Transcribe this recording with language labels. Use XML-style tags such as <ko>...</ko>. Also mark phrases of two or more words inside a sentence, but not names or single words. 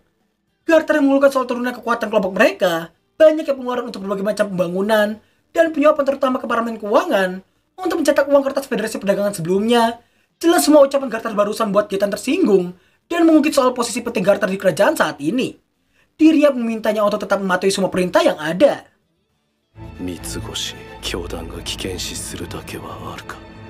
<id>Garten yang mengeluhkan soal turunan kekuatan kelompok mereka, banyak yang pengeluaran untuk berbagai macam pembangunan dan penyuapan terutama ke para pemain keuangan untuk mencetak uang kertas Federasi Perdagangan sebelumnya. Jelas semua ucapan Garter barusan buat Getan tersinggung dan mengungkit soal posisi penting Garter di kerajaan saat ini. Dirinya memintanya untuk tetap mematuhi semua perintah yang ada.</id> <ja>三つ星教団が危険視するだけはあるか</ja>